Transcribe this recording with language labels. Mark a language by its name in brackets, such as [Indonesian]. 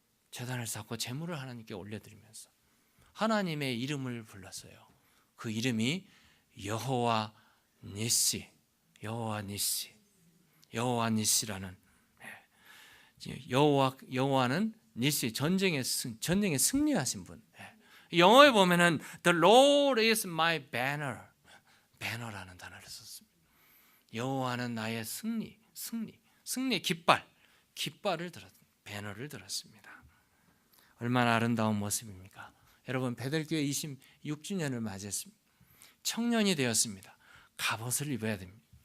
[Korean] 제단을 쌓고 제물을 하나님께 올려드리면서 하나님의 이름을 불렀어요. 그 이름이 여호와 니시, 여호와 니시라는, 여호와는 니시, 전쟁에 승리하신 분. 영어에 보면은 [English] The Lord is my banner, [Korean] banner라는 단어를 썼습니다. 여호와는 나의 승리의 깃발을 배너를 들었습니다. 얼마나 아름다운 모습입니까? 여러분, 베델교회 26주년을 맞이했습니다. 청년이 되었습니다. 갑옷을 입어야 됩니다.